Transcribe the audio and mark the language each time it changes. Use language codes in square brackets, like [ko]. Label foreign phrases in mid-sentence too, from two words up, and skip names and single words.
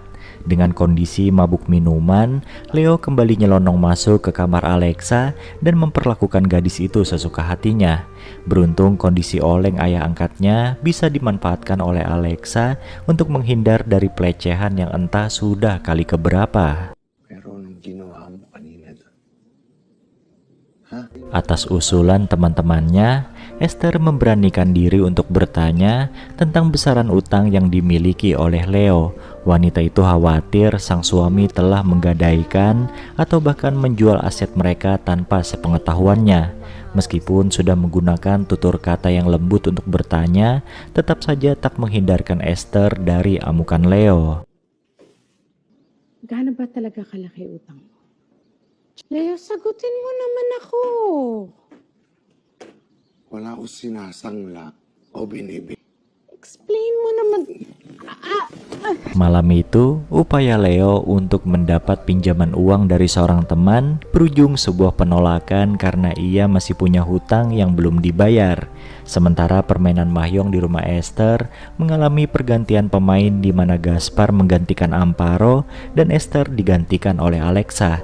[id] Dengan kondisi mabuk minuman, Leo kembali nyelonong masuk ke kamar Alexa dan memperlakukan gadis itu sesuka hatinya. Beruntung kondisi oleng ayah angkatnya bisa dimanfaatkan oleh Alexa untuk menghindar dari pelecehan yang entah sudah kali keberapa. [tl] Pero nung ginawa mo kanina to. [id] Atas usulan teman-temannya, Esther memberanikan diri untuk bertanya tentang besaran utang yang dimiliki oleh Leo. Wanita itu khawatir sang suami telah menggadaikan atau bahkan menjual aset mereka tanpa sepengetahuannya. Meskipun sudah menggunakan tutur kata yang lembut untuk bertanya, tetap saja tak menghindarkan Esther dari amukan Leo. [tl] Gaano ba talaga kalaki utang mo? Leo, sagutin mo naman ako. Wala ko sinasangla o binibig. Explain mo naman. [id] Malam itu, upaya Leo untuk mendapat pinjaman uang dari seorang teman berujung sebuah penolakan karena ia masih punya hutang yang belum dibayar. Sementara permainan mahjong di rumah Esther mengalami pergantian pemain di mana Gaspar menggantikan Amparo dan Esther digantikan oleh Alexa.